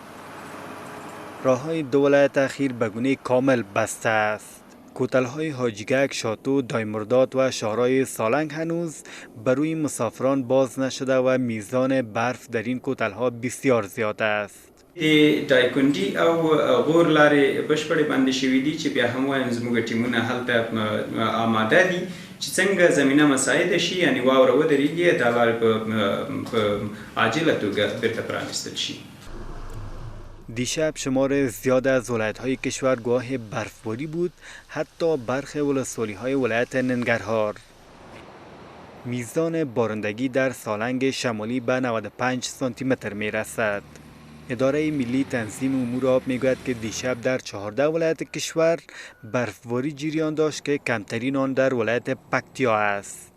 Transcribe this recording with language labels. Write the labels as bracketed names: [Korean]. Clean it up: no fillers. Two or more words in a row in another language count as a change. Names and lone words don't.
[Persian] راه‌های دو ولایت اخیر به گونه کامل بسته است. کوتل‌های حاجیگک، شاتو، دایمرداد و شهرهای سالنگ هنوز بر روی مسافران باز نشده و میزان برف در این کوتل‌ها بسیار زیاد است. [Pashto] دایکندی او غور لارې بشپړې بندې شوې دي چې بیا هم وایم زموږ ټیمونه هلته آماده دي چې څنګه زمینه مساعده شي یعنی واوره ودرېږي دا لارې په عاجله توګه بیرته پرانیستل شي. [Persian] دیشب شمار زیاد از ولایت‌های کشور گواه برفباری بود، حتی برخی ولسوالی‌های ولایت ننگرهار. میزان بارندگی در سالنگ شمالی به 95 سانتی متر می‌رسد. اداره ملی تنظیم امور آب میگوید که دیشب در 14 ولایت کشور برفباری جریان داشت که کمترین آن در ولایت پکتیا است.